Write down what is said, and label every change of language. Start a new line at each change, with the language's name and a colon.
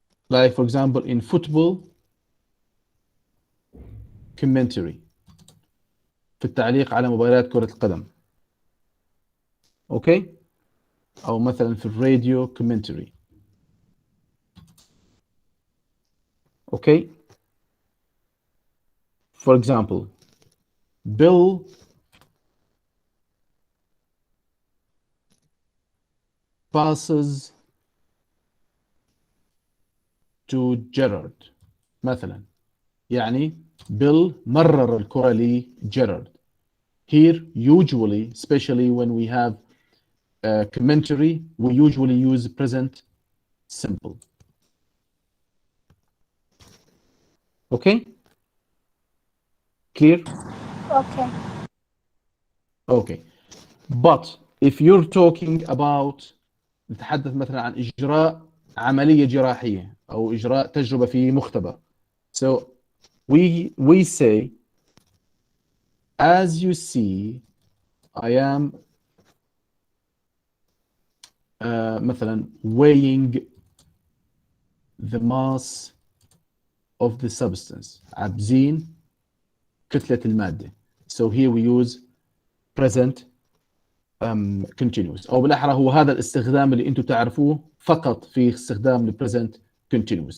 English: like for example in football commentary
Arabic: في التعليق على مباريات كرة القدم. اوكي، او مثلا في الراديو commentary.
English: okay, for example Bill passes to Gerard مثلا،
Arabic: يعني Bill مرر الكرة لجيرارد.
English: Here usually, especially when we have commentary, we usually use present simple. Okay? Clear? Okay. Okay. But if you're talking about
Arabic: نتحدث مثلا عن إجراء عملية جراحية أو إجراء تجربة في مختبر.
English: So we say, as you see, I am مثلا weighing the mass of the substance.
Arabic: عبزين كتلة المادة.
English: So here we use present continuous،
Arabic: أو بالأحرى هو هذا الاستخدام اللي أنتم تعرفوه فقط في استخدام present continuous.